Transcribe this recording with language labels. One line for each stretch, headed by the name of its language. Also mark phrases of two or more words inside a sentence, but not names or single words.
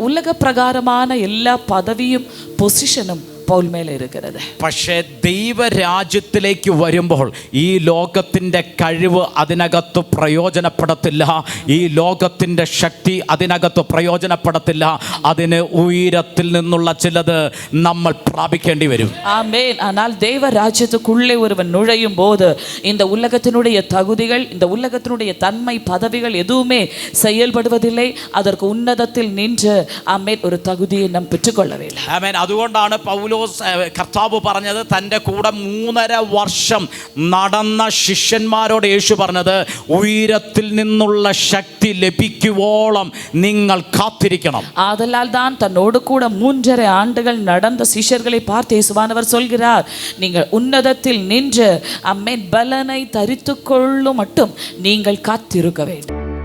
Tamil: உலக பிரகாரமான எல்லா பதவியும் பொசிஷனும்
Malayalam: പൗൽ മേലെ ഇരിക്കുന്നത്. പക്ഷേ ദൈവരാജ്യത്തിലേക്ക് വരുമ്പോൾ ഈ ലോകത്തിൻ്റെ കഴിവ് അതിനകത്ത് പ്രയോജനപ്പെടത്തില്ല, ഈ ലോകത്തിൻ്റെ ശക്തി അതിനകത്ത് പ്രയോജനപ്പെടത്തില്ല. അതിന് ഉയരത്തിൽ നിന്നുള്ള ചിലത് നമ്മൾ പ്രാപിക്കേണ്ടി വരും. ആമേൻ.
Tamil: ஆனால் தேவ ராஜ்யத்துக்குள்ளே ஒருவன் நுழையும் போது இந்த உலகத்தினுடைய தகுதிகள், இந்த உலகத்தினுடைய தன்மை, பதவிகள் எதுவுமே செயல்படுவதில்லை. அதற்கு உன்னதத்தில் நின்று ஆமேன் ஒரு தகுதியை நாம் பெற்றுக்கொள்ள வேண்டும்.
Malayalam: ആമേൻ. അതുകൊണ്ടാണ് പൗലോസ് കർത്താവ് പറഞ്ഞത്, തൻ്റെ കൂടെ 3.5 വർഷം നടന്ന ശിഷ്യന്മാരോട് യേശു പറഞ്ഞത്, ഉയരത്തിൽ നിന്നുള്ള ശക്തി ലഭിക്കുവോളം നിങ്ങൾ കാത്തിരിക്കണം.
Tamil: ஆதலால் தான் தன்னோடு கூட 3.5 ஆண்டுகள் நடந்த சிஷ்யர்களை பார்த்து இயேசுவானவர் சொல்கிறார், நீங்கள் உன்னதத்தில் நின்று ஆமென் பலனை தரித்துக் கொள்ளும் மட்டும் நீங்கள் காத்திருக்க வேண்டும்.